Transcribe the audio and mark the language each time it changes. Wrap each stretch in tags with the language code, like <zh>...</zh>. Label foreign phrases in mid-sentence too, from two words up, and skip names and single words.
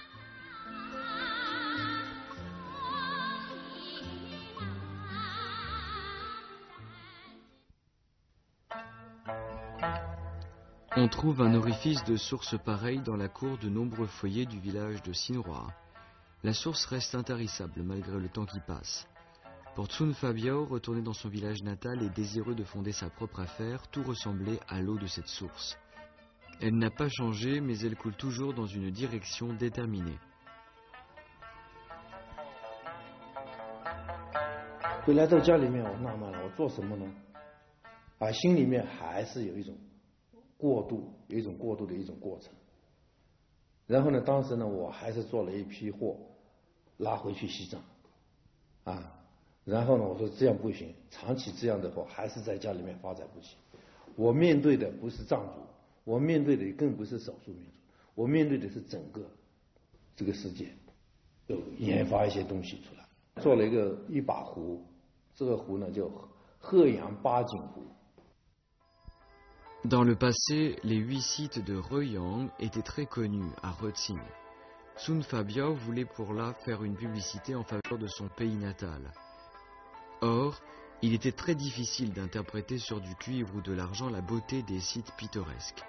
<fr>On trouve un orifice de source pareil dans la cour de nombreux foyers du village de Sinroa. La source reste intarissable malgré le temps qui passe. Pour Tsun Fabiao, retourner dans son village natal et désireux de fonder sa propre affaire, tout ressemblait à l'eau de cette source. Elle n'a pas changé, mais elle coule toujours dans une direction déterminée.</fr> <zh>回来到家里面，我纳闷了，我做什么呢？心里面还是有一种过渡的一种过程。然后呢，当时呢，我还是做了一批货，拉回去西藏，然后呢，我说这样不行，长期这样的话，还是在家里面发展不起。我面对的不是藏族，我面对的更不是少数民族，我面对的是整个这个世界，就研发一些东西出来，做了一把壶，这个壶呢叫鹤阳八景壶。</zh> <fr>Dans le passé, les 8 sites de Reyang étaient très connus à Rötzing. Tsun Fabiao voulait pour là faire une publicité en faveur de son pays natal. Or, il était très difficile d'interpréter sur du cuivre ou de l'argent la beauté des sites pittoresques.</fr>